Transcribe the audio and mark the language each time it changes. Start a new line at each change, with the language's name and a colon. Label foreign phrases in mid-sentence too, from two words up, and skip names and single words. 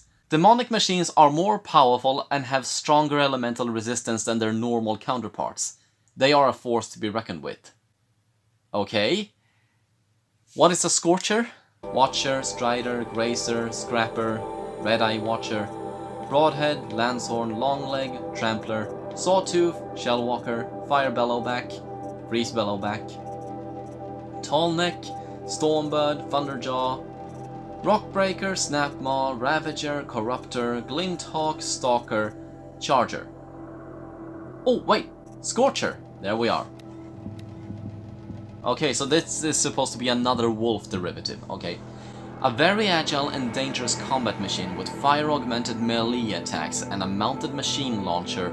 English: Demonic machines are more powerful and have stronger elemental resistance than their normal counterparts. They are a force to be reckoned with. Okay. What is a Scorcher? Watcher, Strider, Grazer, Scrapper, Red-Eye Watcher, Broadhead, Lanshorn, Longleg, Trampler, Sawtooth, Shellwalker, Fire Bellowback, Freeze Bellowback, Tallneck, Stormbird, Thunderjaw, Rockbreaker, Snapmaw, Ravager, Corruptor, Glinthawk, Stalker, Charger. Oh, wait! Scorcher! There we are. Okay, so this is supposed to be another wolf derivative, okay. A very agile and dangerous combat machine with fire-augmented melee attacks and a mounted machine launcher.